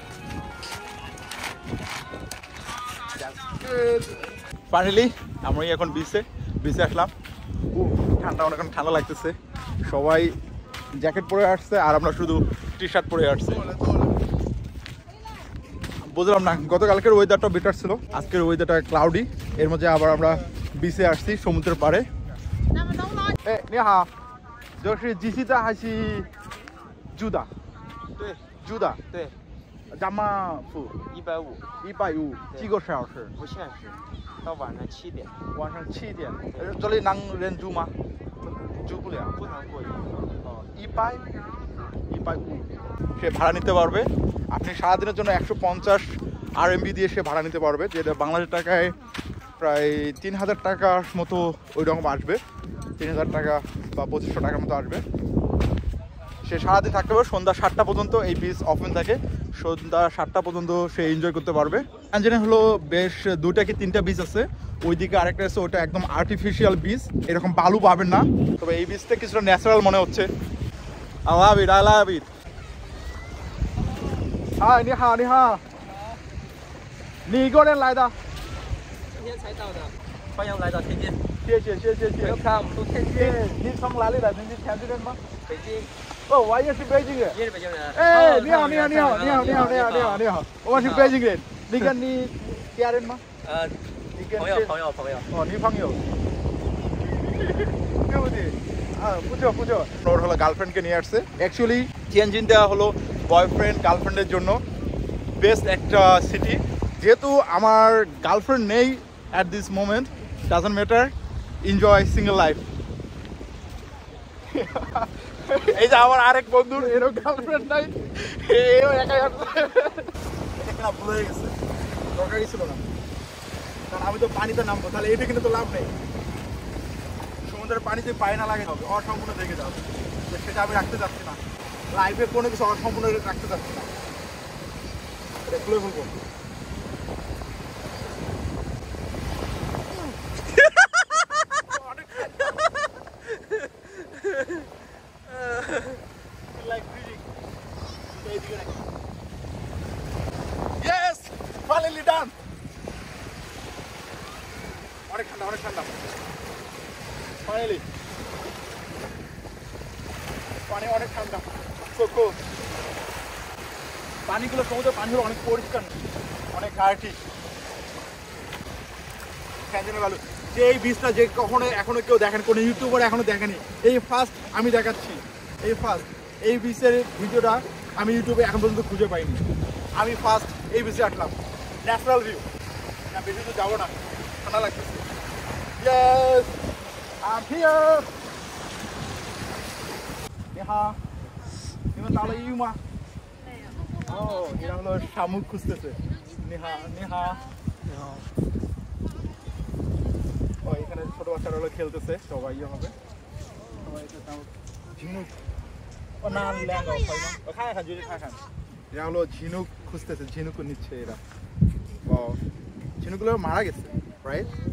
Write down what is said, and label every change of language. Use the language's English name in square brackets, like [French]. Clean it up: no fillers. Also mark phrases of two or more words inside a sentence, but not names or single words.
[Bangla] ফাইনালি আমরা এখন বিচে আসলাম। ঠান্ডা, অনেক ঠান্ডা লাগতেছে, সবাই জ্যাকেট পরে আসছে আর আমরা শুধু টি শার্ট পরে আসছে। বুঝলাম না, গতকালকের ওয়েদারটা বেটার ছিল, আজকের ওয়েদারটা ক্লাউডি। এর মধ্যে আবার আমরা বিচে আসছি সমুদ্রের পাড়ে। [Chinese] 你好，就是鸡西蛋还是猪的？对，猪的。对，咱们付 150， 150，几个小时？不限时，到晚上7点。晚上7点。这里能人住吗？住不了。不能过夜。 [Bangla] 哦 ，100、150সে ভাড়া নিতে পারবে। আপনি সারাদিনের জন্য 150 RMB দিয়ে সে ভাড়া নিতে পারবে, যেটা বাংলাদেশের টাকায় প্রায় 3000 টাকার মতো ওই রকম আসবে। 3000 টাকা বা 2500 টাকার মতো আসবে। সে সারাদিন থাকতে পারবে, সন্ধ্যা 7টা পর্যন্ত এই [English] beach open [Bangla] থাকে, সন্ধ্যা 7টা পর্যন্ত সে এনজয় করতে পারবে। টিয়ানজিনে হলো বেশ 2টা কি 3টা বিচ আছে, ওইদিকে আরেকটা আছে, ওটা একদম [English] artificial beach, [Bangla] এরকম বালু পাবেন না। তবে এই বিচটা কিছুটা ন্যাচারাল মনে হচ্ছে। [English] I love it, I love it. Hi, [Chinese] 你好，你好。你一个人来的？今天才到的，欢迎来到天津。谢谢谢谢谢。 [English] Welcome to 天津。 [Chinese] 你从哪里来的？你是天津人吗？北京。哦，我也是北京人。你也是北京人。哎，你好，你好，你好，你好，你好，你好，你好，你好，我是北京人。你跟你家人吗？朋友。哦，女朋友。对不对？不错不错。 [Bangla] ওর হলো গার্লফ্রেন্ডকে নিয়ে আসছে। অ্যাকচুয়ালি টিয়ানজিনটা হলো [English] boyfriend girlfriend's [Bangla] জন্য বেস্ট একটা সিটি। যেহেতু আমার গার্লফ্রেন্ড নেই [English] at this moment, doesn't matter, enjoy single life. [Bangla] এই যে আমার আরেক বন্ধুর এরও গার্লফ্রেন্ড নাই, এও একাই আসছে। এটা ভুল হয়ে গেছে, দরকারই ছিল না, কারণ আমি তো পানিতে নামবো, তাহলে এটা কিন্তু তো লাভ নেই। সমুদ্রের পানিতে পায়ে না লাগে হবে, অসম্পূর্ণ থেকে যাবে, সেটা আমি রাখতে চাচ্ছি না। লাইফে কোনো কিছু অসম্পূর্ণ রাখতে চাচ্ছি না, এটা খুলে ফেলবো। [English] Yes, finally done. [Bangla] অনেক ঠান্ডা, অনেক ঠান্ডা। ফাইনালি পানি অনেক ঠান্ডা, [English] so cool. [Bangla] পানিগুলো সমুদ্রের পানিগুলো অনেক পরিষ্কার, অনেক গাঢ়। টিয়ানজিনের বালু, যে এই বিচটা যে কখনো এখনো কেউ দেখেন, কোনো ইউটিউবার এখনো দেখেনি, এই ফার্স্ট আমি দেখাচ্ছি। এই ফার্স্ট এই বিচের ভিডিওটা আমি ইউটিউবে এখন পর্যন্ত খুঁজে পাইনি। আমি ফার্স্ট এই বিচে আসলাম, [English] natural view. [Bangla] বেশি তো যাবো না, ঠান্ডা লাগতেছে। [English] Yes, I'm here. [Chinese] 你好，你们打了鱼吗？没有。 [Bangla] 哦，এরা হলো শামুক খুঁজতেছে। [Chinese] 你好，你好，你好。 [Bangla] ও এখানে ছোট বাচ্চারা হলো খেলতেছে, সবাই হবে। সবাই এটা শামুক, ঝিনুক। ও না ল্যাঙ্গা, ও খায় খান, যদি খায় খান। এরা হলো ঝিনুক খুঁজতেছে, ঝিনুক নিচ্ছে এরা। ও ঝিনুকগুলো মারা গেছে, রাইট?